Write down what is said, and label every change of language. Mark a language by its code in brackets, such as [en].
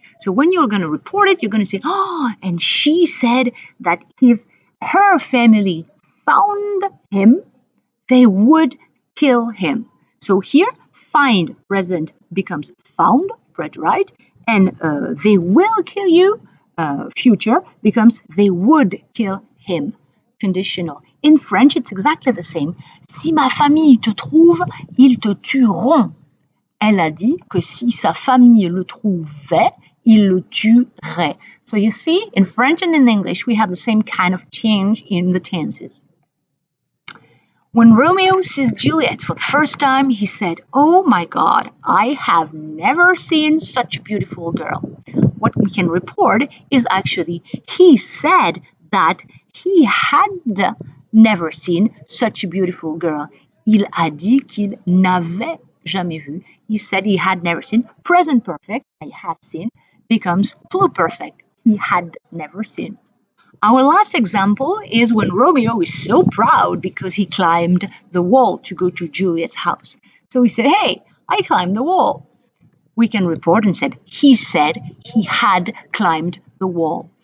[en] So when you're going to report it, you're going to say, oh, and she said that if her family found him, they would kill him. So here, find present becomes found, preterite, and they will kill you, future, becomes they would kill him, conditional. In French, it's exactly the same. [fr] Si ma famille te trouve, ils te tueront. Elle a dit que si sa famille le trouvait, il le tuerait. [en] So you see, in French and in English, we have the same kind of change in the tenses. When Romeo sees Juliet for the first time, he said, oh my God, I have never seen such a beautiful girl. What we can report is actually he said that he had never seen such a beautiful girl. [fr] Il a dit qu'il n'avait jamais vu. [en] He said he had never seen. Present perfect, I have seen, becomes pluperfect. He had never seen. Our last example is when Romeo is so proud because he climbed the wall to go to Juliet's house. So we say, hey, I climbed the wall. We can report and said he had climbed the wall.